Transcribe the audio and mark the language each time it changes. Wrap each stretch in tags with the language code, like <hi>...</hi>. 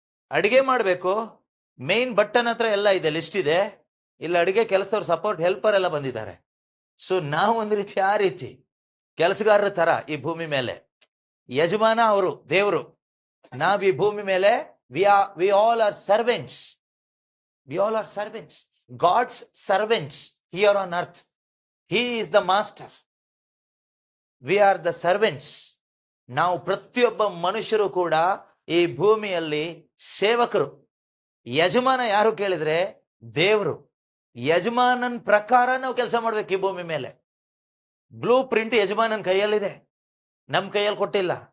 <kn>ಅಡಿಗೆ ಮಾಡಬೇಕು, main button ಹತ್ರ ಎಲ್ಲ ಇದೆ, ಲಿಸ್ಟ್ ಇದೆ. ಇಲ್ಲ ಅಡಿಗೆ ಕೆಲಸದವ್ರು, ಸಪೋರ್ಟ್ ಹೆಲ್ಪರ್ ಎಲ್ಲ ಬಂದಿದ್ದಾರೆ. ಸೊ ನಾವು ಒಂದು ರೀತಿ ಆ ರೀತಿ ಕೆಲಸಗಾರರ ತರ ಈ ಭೂಮಿ ಮೇಲೆ. ಯಜಮಾನ ಅವರು ದೇವರು, ನಾವ್ ಈ ಭೂಮಿ ಮೇಲೆ</kn> <en>we all are servants. We all are servants. God's servants here on earth. He is the master. We are the servants.</en> <kn>ನಾವು ಪ್ರತಿಯೊಬ್ಬ ಮನುಷ್ಯರು ಕೂಡ ಈ ಭೂಮಿಯಲ್ಲಿ ಸೇವಕರು. ಯಜಮಾನ ಯಾರು ಕೇಳಿದ್ರೆ ದೇವರು. ಯಜಮಾನನ್ ಪ್ರಕಾರ ನಾವು ಕೆಲಸ ಮಾಡ್ಬೇಕು ಈ ಭೂಮಿ ಮೇಲೆ. ಬ್ಲೂ ಪ್ರಿಂಟ್ ಯಜಮಾನನ್ ಕೈಯಲ್ಲಿದೆ, ನಮ್ ಕೈಯಲ್ಲಿ ಕೊಟ್ಟಿಲ್ಲ.</kn>